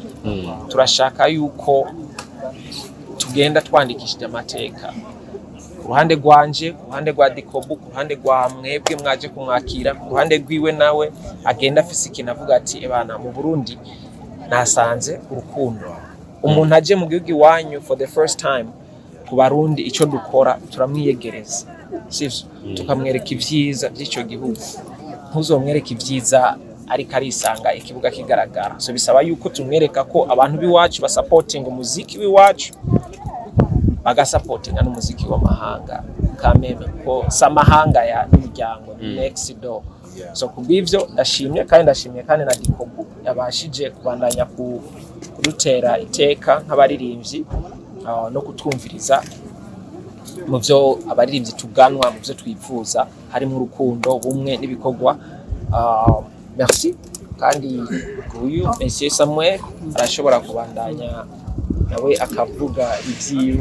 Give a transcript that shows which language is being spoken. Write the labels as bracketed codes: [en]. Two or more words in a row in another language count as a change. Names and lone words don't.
[rn] Turashaka yuko tugenda twandikishije amateka ku ruhande rwanje, ku ruhande rwa Dikobu, ku ruhande rwa mwebwe mwaje kumwakira, ku ruhande rwiwe nawe agenda afise ikintu avuga ati ebana mu Burundi nasanze urukundo. Umuntu aje mu gihugu iwanyu [en] for the first time, [rn] ku Barundi ico dukora turamwiyegereza, sivyo tukamwereka ivyiza by'ico gihugu. Ntuzomwereka ivyiza ariko arisanga ikibuga kigaragara. So bisaba yuko tumwereka ko abantu biwacu basupporting umuziki wiwacu, bagasupportinga n'umuziki w'amahanga kameme ko samahanga ya n'umuryango [en] next door. [rn] So kubivyo ndashimye kandi na Dikobu yabashije kubandanya kudutera iteka nk'abaririmbyi no kutwumviriza mu byo abaririmbyi tuganwa, mu byo twifuza harimo urukundo, bumwe n'ibikorwa. Merci kandi uyu Monsieur Samuel arashobora kubandanya nawe akavuga ivyiwe.